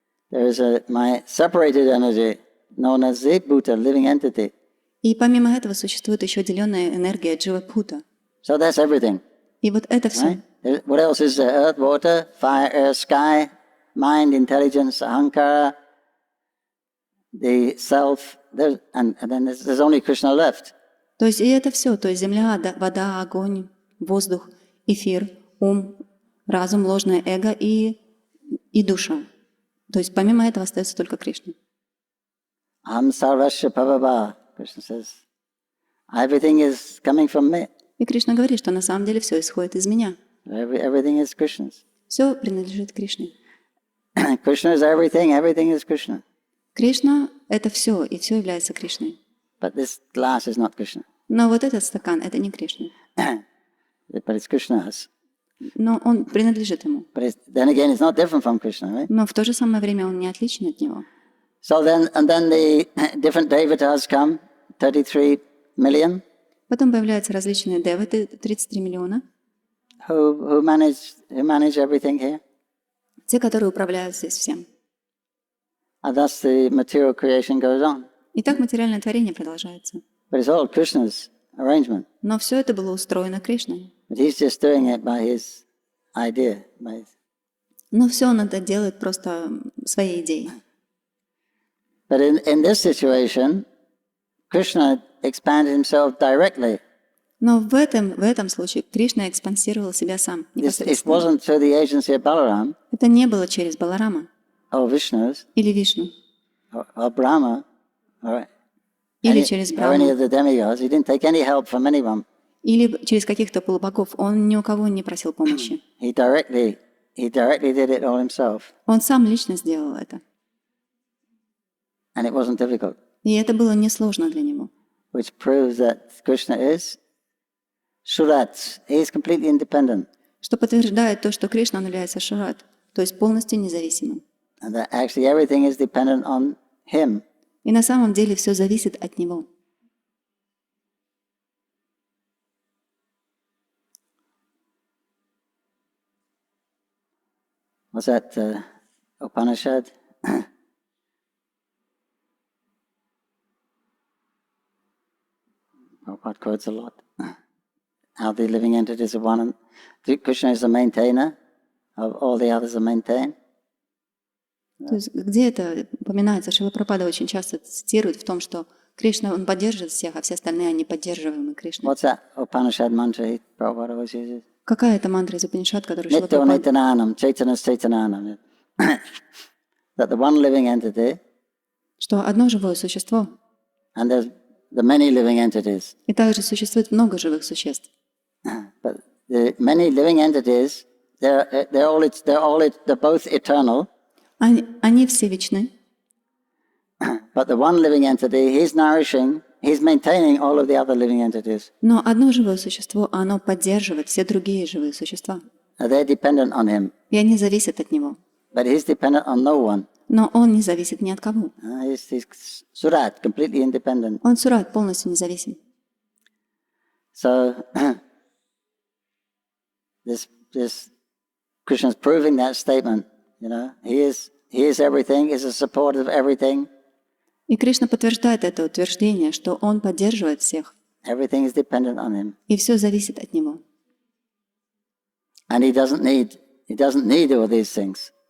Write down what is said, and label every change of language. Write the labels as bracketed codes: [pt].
[en] There is my separated energy known as the Bhuta, living entity. [ru] И помимо этого существует еще отделенная энергия Джива-Бхута. [en] So that's everything. [ru] И вот это все. [en] Right? What else is there? Earth, water, fire, air, sky, mind, intelligence, ahankara, the self, and then there's only Krishna left. [ru] То есть и это все, то есть земля, вода, огонь, воздух, эфир, ум, разум, ложное эго и душа. То есть помимо этого остается только Кришна. [sa] Aham sarvasya prabhava, [en] Krishna says. Everything is coming from me. [ru] И Кришна говорит, что на самом деле все исходит из меня. [en] Everything is Krishna's. [ru] Все принадлежит Кришне. [en] Krishna is everything, everything is Krishna. [ru] Кришна — это все, и все является Кришной. [en] But this glass is not Krishna. [ru] Но вот этот стакан — это не Кришна. [en] But it's Krishna's. [ru] Но он принадлежит ему. [en] But then again, it's not different from Krishna, right? [ru] Но в то же самое время он не отличен от него. [en] So then the different devatas come, 33 million. [ru] Потом появляются различные деваты, 33 миллиона, [en] Who manage everything here. [ru] те, которые управляют здесь всем. [en] And thus the material creation goes on. [ru] И так материальное творение продолжается. [en] But it's all Krishna's arrangement. [ru] Но все это было устроено Кришной. [en] But he's just doing it by his idea. [ru] Но все он это делает просто своей идеей. [en] But in this situation, Krishna expanded himself directly. [ru] Но в этом случае Кришна экспансировал себя сам, [en] It [ru] непосредственно. [en] wasn't through the agency of Balaram [ru] Это не было через Баларама [en] or Vishnu [ru] или Вишну, [en] or Brahma or [ru] или через [en] any [ru] Брахму, [en] of the demigods. He didn't take any help from anyone. [ru] или через каких-то полубогов. Он ни у кого не просил помощи. [en] He directly did it all himself. [ru] Он сам лично сделал это. [en] And it wasn't difficult, [ru] И это было несложно для него. [en] which proves that Krishna is Surat. He is completely independent. [ru] Что подтверждает то, что Кришна он является Шурат, то есть полностью независимым. [en] And that actually everything is dependent on him. [ru] И на самом деле все зависит от него. [en] What's that Upanishad? Prabhupada quotes a lot. How the living entities are one, and Krishna is the maintainer of all the others are maintained. [ru] То есть где это упоминается? Шрила Прабхупада очень часто цитирует в том, что Кришна, он поддерживает всех, а все остальные, они поддерживаемы Кришной. [en] What's that Upanishad mantra Prabhupada always uses? [ru] Какая это мантра из Упанишад, которую Шрила [sa] Nitto [ru] Прабхупада... [en] Nitananam, Chaitanas Chaitananam. That the one living entity, [ru] Что одно живое существо, [en] and there's the many living entities. [ru] и также существует много живых существ. [en] But the many living entities, they're both eternal. [ru] Они все вечны. [en] But the one living entity, he's maintaining all of the other living entities. [ru] Но одно живое существо, оно поддерживает все другие живые существа. [en] They're dependent on him. [ru] И они зависят от него. [en] But he's dependent on no one. [ru] Но он не зависит ни от кого. [en] He's Surat, completely independent. [ru] Он Сурат, полностью независим. [en] So this Krishna's proving that statement. You know, he is everything. He's a support of everything. [ru] И Кришна подтверждает это утверждение, что он поддерживает всех. [en] Everything is dependent on him. [ru] И все зависит от него. [en] And he doesn't need all these things.